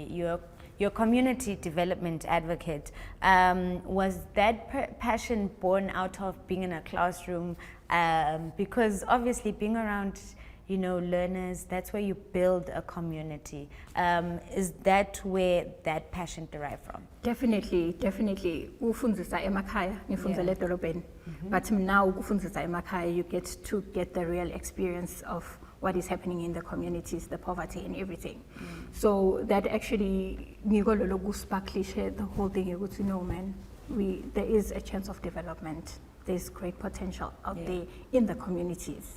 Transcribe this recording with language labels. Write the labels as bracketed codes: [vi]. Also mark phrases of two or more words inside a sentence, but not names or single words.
[en] You're community development advocate. Was that passion born out of being in a classroom? Because obviously being around, you know, learners, that's where you build a community. Is that where that passion derived from? Definitely. [ss] Ufundzisa emakhaya, ngifundzela edolobheni. [en] But now [ss] ufundzisa emakhaya, [en] you get to get the real experience of what is happening in the communities, the poverty and everything. So that actually, the whole thing, you know, man, there is a chance of development. There's great potential out there in the communities.